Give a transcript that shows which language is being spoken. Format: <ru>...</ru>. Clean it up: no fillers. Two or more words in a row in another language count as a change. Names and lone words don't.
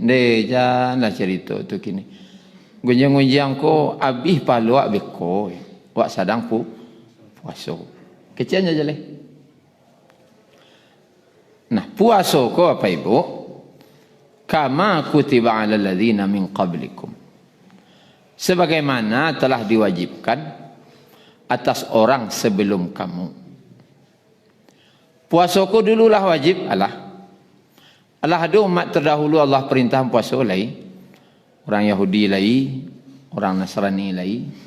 <min>Janganlah cerita tu kini. Gunjang-gunjang ko abih palu wak beko. Wak sadang puaso. Kecian jale. Nah, puaso ko apa ibu?</min> <ar>كما كتب على الذين من قبلكم.</ar> <id>Sebagaimana telah diwajibkan atas orang sebelum kamu.</id> <min>Puaso ko dululah wajib Allah ada umat terdahulu Allah perintah puasa lai. Orang Yahudi lai, orang Nasrani lai.</min>